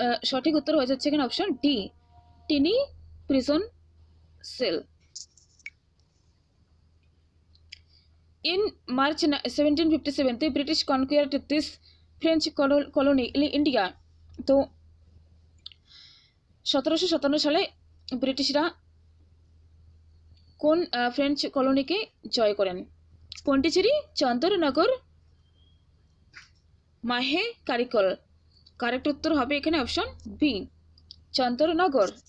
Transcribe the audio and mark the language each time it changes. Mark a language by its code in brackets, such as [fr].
[bn] সঠিক উত্তর হয়ে যাচ্ছে এখানে option D, tiny prison sell. [en] In March 1757 the British conquered this French colony in India। [bn] তো 1757 সালে ব্রিটিশরা কোন ফ্রেঞ্চ কলোনিকে জয় করেন? পন্ডিচেরি, চন্দরনগর, মাহে কারিকল। কারেক্ট উত্তর হবে এখানে অপশন বি, চন্দরনগর।